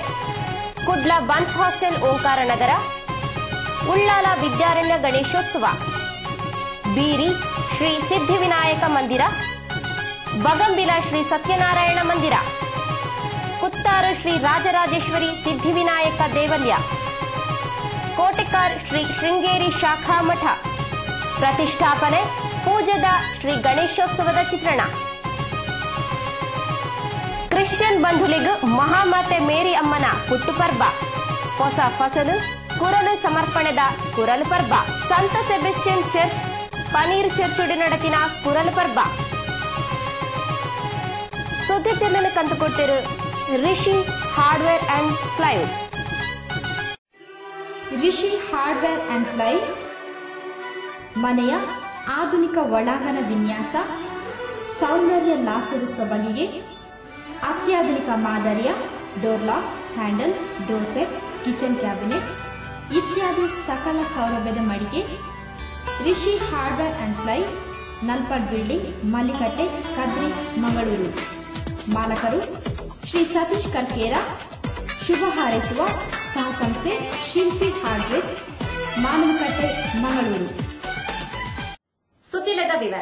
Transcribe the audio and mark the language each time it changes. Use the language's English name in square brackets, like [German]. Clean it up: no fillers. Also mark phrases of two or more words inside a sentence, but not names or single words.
[Tulu] ಕುಡ್ಲ ಬನ್ಸ್ ಹಾಸ್ಟೆಲ್ ಓಂಕಾರ ನಗರ, ಉಳ್ಳಾಲ ವಿದ್ಯಾರಣ್ಯ ಗಣೇಶೋತ್ಸವ, ಬೀರಿ ಶ್ರೀ ಸಿದ್ಧಿವಿನಾಯಕ ಮಂದಿರ, ಬಗಂಬಿಲ ಶ್ರೀ ಸತ್ಯನಾರಾಯಣ ಮಂದಿರ, ಕುತ್ತಾರು ಶ್ರೀ ರಾಜರಾಜೇಶ್ವರಿ ಸಿದ್ಧಿವಿನಾಯಕ ದೇವಲ್ಯ, ಕೋಟೆಕಾರ್ ಶ್ರೀ ಶೃಂಗೇರಿ ಶಾಖಾ ಮಠ ಪ್ರತಿಷ್ಠಾಪನೆ ಪೂಜದ ಶ್ರೀ ಗಣೇಶೋತ್ಸವದ ಚಿತ್ರಣ. ಕ್ರಿಶ್ಚಿಯನ್ ಬಂಧುಲಿಗ್ ಮಹಾಮಾತೆ ಮೇರಿ ಅಮ್ಮನ ಹುಟ್ಟುಪರ್ವ, ಹೊಸ ಫಸಲು ಕುರಲು ಸಮರ್ಪಣೆದ ಕುರಲು ಪರ್ವ, ಸಂತ ಸೆಬೆಸ್ಟಿಯನ್ ಚರ್ಚ್ ಪನೀರ್ ಚರ್ಚುಡಿ ನಡತಿನ ಕುರಲು ಪರ್ವ. ಸುದ್ದಿ ತಿನ್ನಲು ಕಂದುಕೊಟ್ಟಿರು ರಿಷಿ ಹಾರ್ಡ್ವೇರ್ ಅಂಡ್ ಪ್ಲೈವುಡ್ಸ್. [Kannada] ರಿಷಿ ಹಾರ್ಡ್ವೇರ್ ಅಂಡ್ ಪ್ಲೈ ಮನೆಯ ಆಧುನಿಕ ಒಳಾಂಗಣ ವಿನ್ಯಾಸ, ಸೌಂದರ್ಯ ಲಾಸದ ಸೊಬಗಿಗೆ ಅತ್ಯಾಧುನಿಕ ಮಾದರಿಯ [English] door lock, [Kannada] ಹ್ಯಾಂಡಲ್, [English] door set, kitchen cabinet [Kannada] ಇತ್ಯಾದಿ ಸಕಲ ಸೌಲಭ್ಯದ ಮಳಿಗೆ ರಿಷಿ ಹಾರ್ಡ್ವೇರ್ ಅಂಡ್ ಪ್ಲೈ, ನಲ್ಪಡ್ ಬಿಲ್ಡಿಂಗ್, ಮಲ್ಲಿಕಟ್ಟೆ, ಕದ್ರಿ, ಮಂಗಳೂರು. ಮಾಲಕರು ಶ್ರೀ ಸತೀಶ್ ಕರ್ಕೇರ. ಶುಭ ಹಾರೈಸುವ ಸಹಸಂಸ್ಥೆ ಶಿಲ್ಪಿ ಹಾರ್ಡ್ವೇರ್, ಮಾನವಕಟ್ಟೆ, ಮಂಗಳೂರು. [Tulu] ಸುದ್ದಿಲದ ವಿವರ.